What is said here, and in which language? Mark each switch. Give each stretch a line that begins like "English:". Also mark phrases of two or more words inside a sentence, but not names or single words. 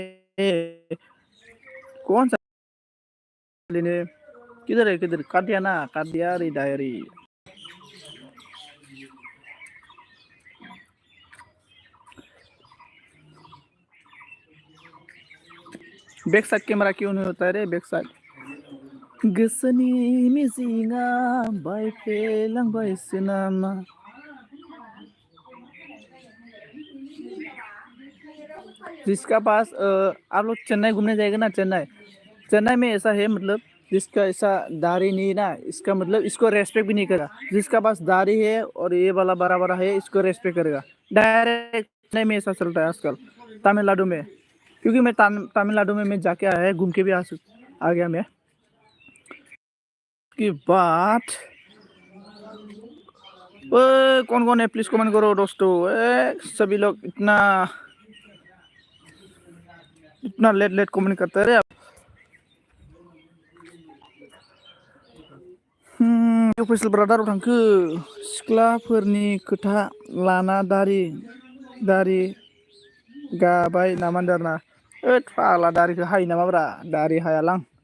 Hindi: कौन सा लेने? किधर काट दिया ना, काट दिया रे डायरी।
English: back side camera
Hindi: क्यों नहीं होता है रे?
English: back side
Bodo: गोसोनि मिजिंआ बायफ्लेलांबायसो नामा?
Hindi: जिसका पास आप लोग चेन्नई घूमने जाएगा ना, चेन्नई में ऐसा है, मतलब जिसका ऐसा दाढ़ी नहीं ना, इसका मतलब इसको रेस्पेक्ट भी नहीं करेगा। जिसका पास दाढ़ी है और ये वाला बड़ा बड़ा है, इसको रेस्पेक्ट करेगा डायरेक्ट। चेन्नई में ऐसा चलता है आजकल, तमिलनाडु में। क्योंकि मैं तमिलनाडु में मैं जाके आया है, घूम के भी आ गया मैं। की बात, कौन है
English: please comment
Hindi: करो दोस्तों। सभी लोग इतना
English: late comment
Hindi: करते रहे।
Bodo: अफिसियेल ब्रादाराव थांखो सिख्लाफोरनि खोथा लाना दारि गाबाय नामा होनदों फाग्ला दारिखौ हायो नामाब्रा? दारि हायालां।